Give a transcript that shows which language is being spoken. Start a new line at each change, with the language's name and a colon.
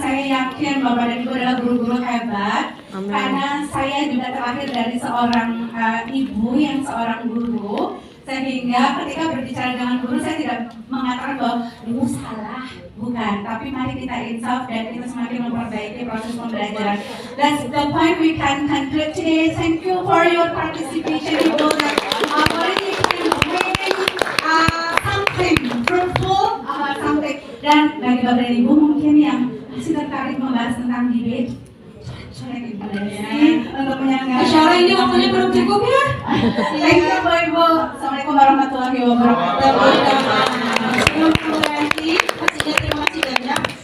Indonesian: Saya yakin Bapak dan Ibu adalah guru-guru hebat. Amin. Karena saya juga terlahir dari seorang ibu yang seorang guru. Sehingga ketika berbicara dengan guru, saya tidak mengatakan bahwa ibu salah, bukan. Tapi mari kita insaf dan kita semakin memperbaiki proses pembelajaran.
English: That's the point we can conclude today. Thank you for your participation, Ibu. Already can bring something fruitful about something.
Indonesian: Dan bagi Bapak dan Ibu mungkin yang masih tertarik membahas tentang debate, untuk menyenangkan. Masya Allah, ini waktunya belum cukup ya.
English: Thank you
Arabic: Bapak Ibu. Assalamualaikum warahmatullahi wabarakatuh.
Indonesian: Terima kasih banyak.